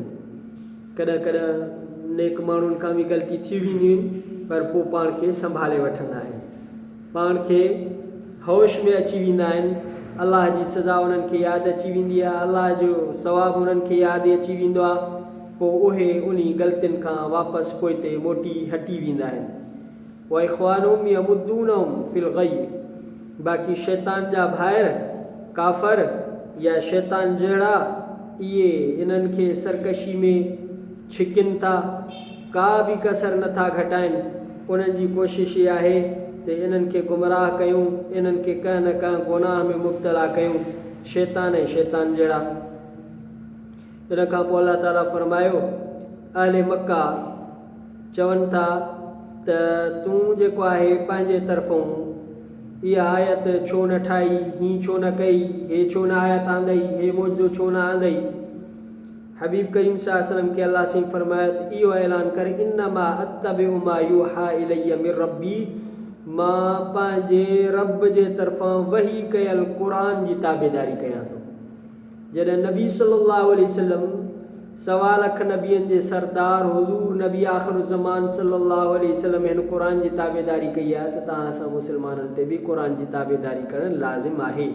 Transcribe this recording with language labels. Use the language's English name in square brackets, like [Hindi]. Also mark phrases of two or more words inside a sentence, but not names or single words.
[Sindhi] कॾहिं कॾहिं नेक माण्हुनि खां बि ग़लती थी वेंदियूं आहिनि, पर पोइ पाण खे संभाले वठंदा आहिनि, पाण खे होश में अची वेंदा आहिनि, अलाह जी सज़ा उन्हनि खे यादि अची वेंदी आहे, अलाह जो सवाबु उन्हनि खे यादि अची वेंदो आहे। पोइ उहे उन ग़लतियुनि खां वापसि पोइते मोटी हटी वेंदा आहिनि। [Arabic] وإخوانهم يمدونهم في الغي, [Sindhi] बाक़ी शैतान जा भाइर काफ़र या शैतान जहिड़ा इहे इन्हनि खे सरकशी में छिकिन था, का बि कसर नथा घटाइनि। उन्हनि जी कोशिश इहा आहे त इन्हनि खे गुमराह कयूं, इन्हनि खे कंहिं न कंहिं गुनाह में मुब्तला कयूं, शैतान ऐं शैतान जहिड़ा। इन खां पोइ अलाह ताला फरमायो अहले मक्का चवनि था त तूं जेको आहे पंहिंजे तरफ़ां इहा आयत छो न ठाही, हीअं छो न कई, हे छो न आयत आंदई, हे मौजो छो न आंदई। हबीब करीम [Arabic] صلى الله عليه وسلم [Sindhi] खे अल्लाह से फरमायो त इहो ऐलान करे [Arabic] إنما أتبع ما يوحى إلي من ربي, [Sindhi] मां पंहिंजे रब जे तरफ़ां वही कयल क़ुरान जी ताबेदारी कयां थो। जॾहिं नबी [Arabic] صلى الله عليه وسلم [Sindhi] 1.25 लख नबियनि जे सरदार हुज़ूर नबी आख़िर ज़मान [Arabic] صلى الله عليه وسلم [Sindhi] हिन क़ुरान जी ताबेदारी कई आहे त तव्हां असां मुस्लमाननि ते बि क़ुरान जी ताबेदारी करणु लाज़िम आहे।